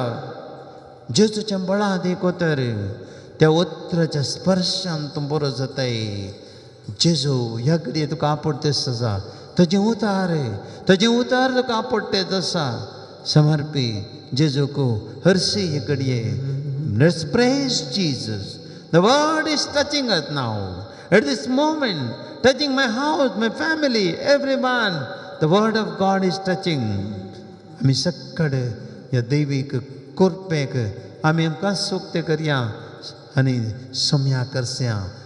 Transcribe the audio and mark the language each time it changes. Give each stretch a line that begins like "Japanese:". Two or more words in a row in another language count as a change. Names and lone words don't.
Konkani: जेजूचें बळातीक उतर, त्या उतराच्या स्पर्शान तूं बरो जाताय. जेजू ह्या घडये तुका आपडतेस आसा. तुजें उतार तुका आपडटेच आसा. समर्पी जेजूक हरशी हे घडये.
English: Let's praise Jesus. The word is touching us now. At this moment, touching my house, my family, everyone. The word of God is touching.
Konkani: आमी सगळे ह्या दैवीक कृपेक आमी आमकां सुक्त करया आनी सम्या करस्या.